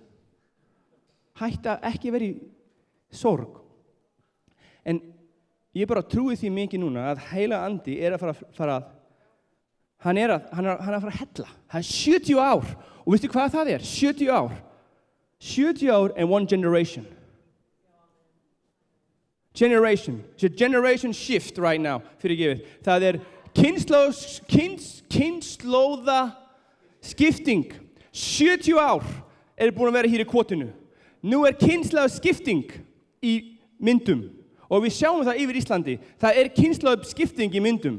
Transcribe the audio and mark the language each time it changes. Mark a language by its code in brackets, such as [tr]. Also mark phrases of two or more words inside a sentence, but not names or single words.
[is] Hætta ekki verið í sorg. En ég bara trúi því mikið núna að heilaga andi að fara hann er að fara að hella. Það 70 ár. Og veistu hvað það er? 70 ár. [en] 70 ár and one generation. Generation. It's a generation shift right now. [is] Fyrirgefið. Það kynslóða skipting. 70 ár búin að vera hér í kvotinu. Nú kynslóða skipting í myndum. Og við sjáum það yfir Íslandi. Það kynslóða skipting í myndum.